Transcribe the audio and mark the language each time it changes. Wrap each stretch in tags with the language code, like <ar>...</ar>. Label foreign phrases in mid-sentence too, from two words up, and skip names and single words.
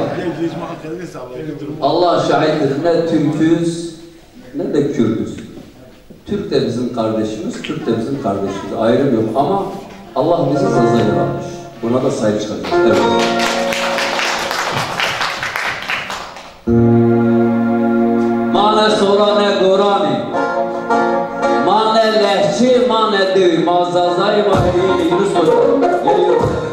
<tr>Allah şahittir, ne Türk'üz ne de Kürt'üz. Türk de bizim kardeşimiz, Kürt de bizim kardeşimiz. Ayrım yok ama Allah bizi zaza yaratmış. Buna da sahip çıkacağız. Evet.</tr> <zza>Ma ne Sora ne Gorani, ma ne Lehçi, ma ne Düğü, ma Zazay, ma Heyli,</zza> <tr>Yunus Hoca. Geliyor.</tr>